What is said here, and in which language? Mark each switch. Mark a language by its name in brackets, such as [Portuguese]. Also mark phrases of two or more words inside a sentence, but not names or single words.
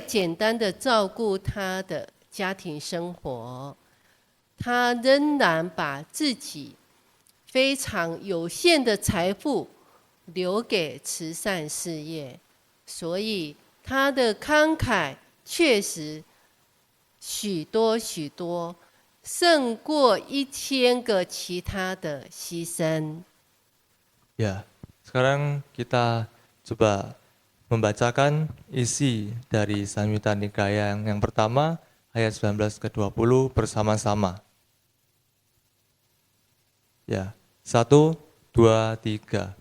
[Chinese] 简单的照顾他的家庭生活，他仍然把自己非常有限的财富留给慈善事业，所以他的慷慨确实许多许多，胜过1000个其他的牺牲。 [Indonesian] Ya, sekarang kita coba membacakan isi dari Samyutta Nikaya yang pertama, ayat 19 ke 20 bersama-sama. Ya, 1, 2, 3.